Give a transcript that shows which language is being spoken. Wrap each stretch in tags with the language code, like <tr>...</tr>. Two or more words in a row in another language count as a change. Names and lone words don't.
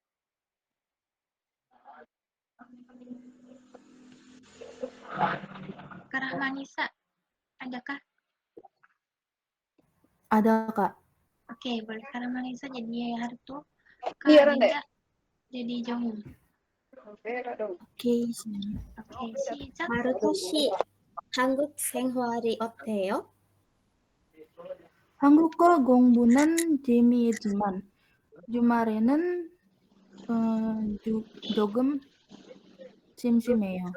<id>Karahmanisa, adakah? Ada, Kak. Oke, boleh Karahmanisa jadi Harto. Iya, Kak Rande. Dinda jadi Jongwoo.</id> <ko>오케이. Oke, 시작. 하루토 씨, 한국 생활이 어때요? 한국어 공부는 재미있지만 주말에는 조금 심심해요.</ko>